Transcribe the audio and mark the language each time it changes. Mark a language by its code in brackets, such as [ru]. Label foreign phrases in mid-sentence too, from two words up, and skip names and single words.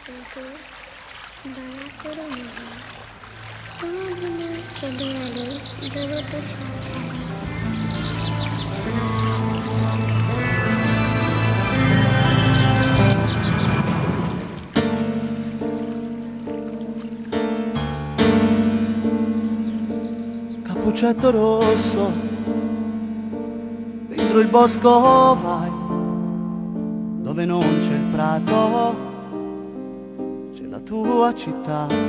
[bn] একটু দয়া করে নেবে। কোনোদিনও কেঁদে গেলে জগতে সংসারে [it] Cappuccetto rosso, dentro il bosco vai, dove non c'è il prato, c'è la tua città.